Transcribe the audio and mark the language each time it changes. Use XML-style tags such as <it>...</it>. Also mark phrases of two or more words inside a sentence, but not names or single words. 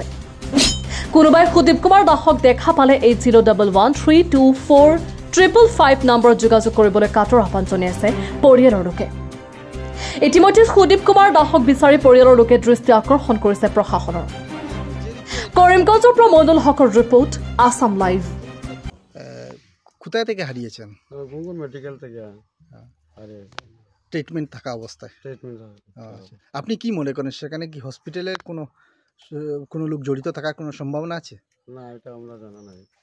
<as>কোনোবাই সুদীপ কুমাৰ দাসক দেখা পালে 8011324555 নম্বৰত যোগাযোগ কৰিবলৈ কাটৰ আহ্বান জনাইছে পৰিয়ালৰ লোকে। ইতিমধ্যে সুদীপ কুমাৰ দাসক বিচাৰি পৰিয়ালৰ লোকে দৃষ্টি আকৰ্ষণ কৰিছে প্ৰশাসনৰ। কৰিমগঞ্জৰ পৰা মইনুল হকৰ ৰিপোৰ্ট, আসাম লাইভ।</as> <bn>কোথায় থেকে হারিয়েছেন? গুনগুন মেডিকেল থেকে ট্রিটমেন্ট থাকা অবস্থায়। আপনি কি মনে করেন সেখানে কি হসপিটালের কোনো লোক জড়িত থাকার কোনো সম্ভাবনা আছে? না, এটা আমরা জানা নাই।</bn>